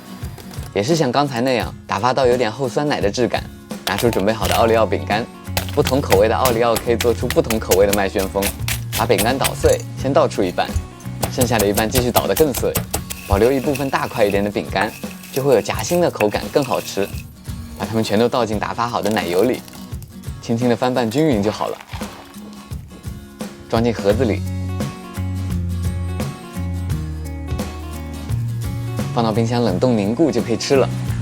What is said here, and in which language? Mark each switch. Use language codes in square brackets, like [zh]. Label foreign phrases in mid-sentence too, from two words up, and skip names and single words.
[zh] 也是像剛才那樣打發到有點厚酸奶的質感，拿出準備好的奧利奧餅乾，不同口味的奧利奧可以做出不同口味的麥旋風。把餅乾搗碎，先倒出一半，剩下的一半繼續搗得更碎，保留一部分大塊一點的餅乾，就會有夾心的口感，更好吃。把它們全都倒進打發好的奶油裡，輕輕的翻拌均勻就好了。装進盒子裡，放到冰箱冷凍凝固就可以吃了。